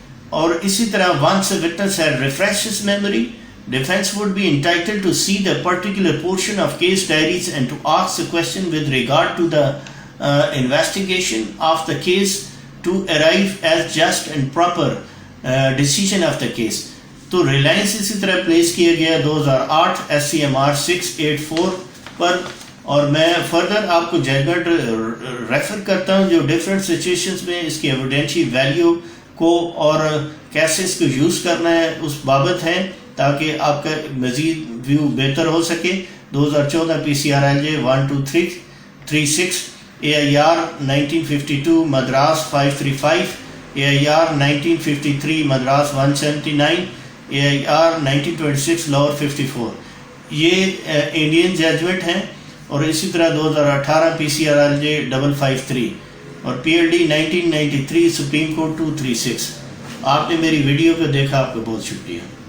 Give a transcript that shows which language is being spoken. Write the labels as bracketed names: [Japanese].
[Urdu] اور اسی طرح [English] once a witness had refreshed his memory, defense would be entitled to see the particular portion of case diaries and to ask the question with regard to the investigation of the case to arrive as just and proper decision of the case. [Urdu] تو Reliance اسی طرح place کیا گیا 2008 SCMR 684 پر. اور میں further آپ کو judgment refer کرتا ہوں جو ڈفرینٹ سچویشنز میں اس کی ایویڈینشی ویلیو کو اور کیسے اس کو یوز کرنا ہے اس بابت ہے تاکہ آپ کا مزید ویو بہتر ہو سکے. 2014 PCRLJ 12336 AIR 1952 Madras 535 AIR 1953 Madras 179 AIR 1926 Lahore 54. یہ انڈین ججمنٹ ہیں. اور اسی طرح 2018 PCRLJ 553 اور PLD 1993 سپریم کورٹ 236. آپ نے میری ویڈیو کو دیکھا، آپ کا بہت شکریہ.